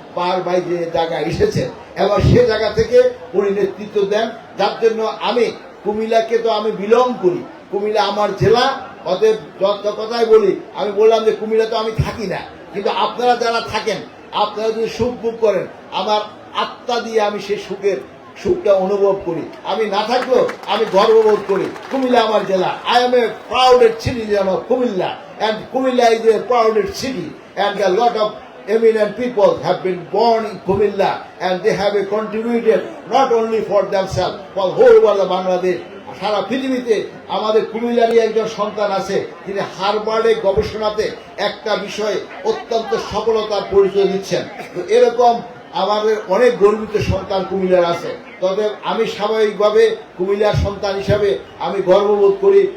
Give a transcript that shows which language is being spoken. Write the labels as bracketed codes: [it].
[bn] বারবার যে জায়গায় এসেছেন, এবং সে জায়গা থেকে উনি নেতৃত্ব দেন, যার জন্য আমি কুমিল্লাকে তো আমি বিলং করি, কুমিল্লা আমার জেলা। অতএব যত কথাই বলি, আমি বললাম যে কুমিল্লা তো আমি থাকি না, কিন্তু আপনারা যারা থাকেন, আপনারা যদি সুখ ভোগ করেন, আমার আত্মা দিয়ে আমি সেই সুখটা অনুভব করি। আমি না থাকলেও আমি গর্ববোধ করি, কুমিল্লা আমার জেলা। [en] I am a prouded citizen of Comilla, and Kumilla is a prouded city, and a lot of eminent people have been born in Kumilla, and they have contributed not only for themselves, for whole world of Bangladesh. [bn] সারা পৃথিবীতে আমাদের কুমিল্লারই একজন সন্তান আছে, তিনি হার্ভার্ডে গবেষণাতে একটা বিষয়ে অত্যন্ত সফলতার পরিচয় দিচ্ছেন। তো এরকম আমাদের অনেক গর্বিত সন্তান কুমিল্লার আছে। তবে আমি স্বাভাবিকভাবে কুমিল্লার সন্তান হিসাবে আমি গর্ববোধ করি।